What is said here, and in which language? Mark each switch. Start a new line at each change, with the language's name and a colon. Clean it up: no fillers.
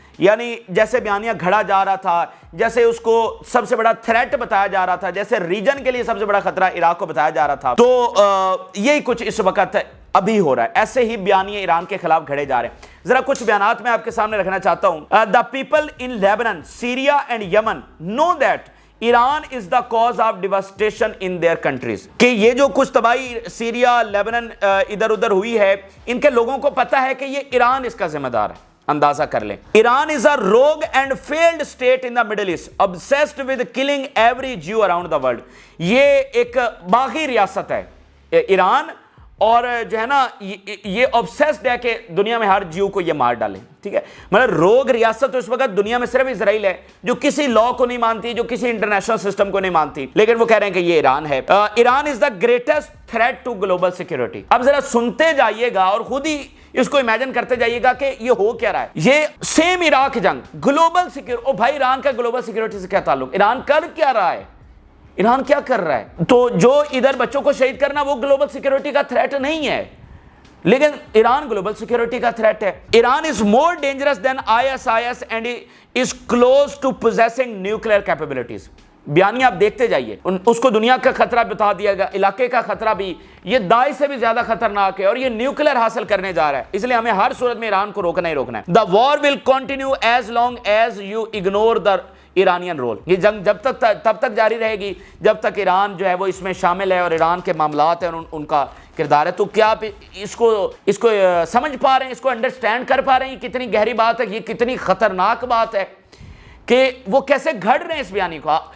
Urdu: یعنی جیسے بیانیہ گھڑا جا رہا تھا, جیسے اس کو سب سے بڑا تھریٹ بتایا جا رہا تھا, جیسے ریجن کے لیے سب سے بڑا خطرہ عراق کو بتایا جا رہا تھا, تو یہی کچھ اس وقت ابھی ہو رہا ہے. ایسے ہی بیانیے ایران کے خلاف گھڑے جا رہے ہیں. ذرا کچھ بیانات میں آپ کے سامنے رکھنا چاہتا ہوں.
English: The people in Lebanon, Syria and Yemen know that Iran is the cause of devastation in their countries.
Urdu: کہ یہ جو کچھ تباہی سیریا, لیبنن ادھر ادھر ہوئی ہے, ان کے لوگوں کو پتا ہے کہ یہ ایران اس کا ذمہ دار ہے.
English: اندازہ کر لیں, Iran is a rogue and failed state in the Middle East, obsessed with killing every Jew around the world.
Urdu: یہ ایک باغی ریاست ہے ایران, اور جو ہے نا یہ obsessed ہے کہ دنیا میں ہر جیو کو یہ مار ڈالے. ٹھیک ہے, مطلب روگ ریاست تو اس وقت دنیا میں صرف اسرائیل ہے جو کسی لا کو نہیں مانتی, جو کسی انٹرنیشنل سسٹم کو نہیں مانتی, لیکن وہ کہہ رہے ہیں کہ یہ ایران ہے.
English: Iran is the greatest threat to global security.
Urdu: اب ذرا سنتے جائیے گا اور خود ہی اس کو امیجن کرتے جائیے گا کہ یہ ہو کیا رہا ہے. یہ سیم عراق جنگ, گلوبل سیکورٹی, او بھائی ایران کا گلوبل سیکورٹی سے کیا تعلق؟ ایران کر کیا رہا ہے؟ ایران کیا کر رہا ہے؟ تو جو ادھر بچوں کو شہید کرنا وہ گلوبل سیکورٹی کا تھریٹ نہیں ہے, لیکن ایران گلوبل سیکورٹی کا تھریٹ ہے.
English: Iran is more dangerous than ISIS and is close to possessing nuclear capabilities.
Urdu: بیانیہ آپ دیکھتے جائیے, اس کو دنیا کا خطرہ بتا دیا گیا, علاقے کا خطرہ بھی, یہ داعش سے بھی زیادہ خطرناک ہے, اور یہ نیوکلیر حاصل کرنے جا رہا ہے. اس لیے ہمیں ہر صورت میں ایران کو روکنا ہی روکنا ہے.
English: The war will continue as long as you ignore the Iranian role.
Urdu: یہ جنگ تب تک جاری رہے گی جب تک ایران جو ہے وہ اس میں شامل ہے, اور ایران کے معاملات ہیں اور ان کا کردار ہے. تو کیا آپ اس کو سمجھ پا رہے ہیں, اس کو انڈرسٹینڈ کر پا رہے ہیں؟ یہ کتنی گہری بات ہے, یہ کتنی خطرناک بات ہے کہ وہ کیسے گھڑ رہے ہیں اس بیانی کو.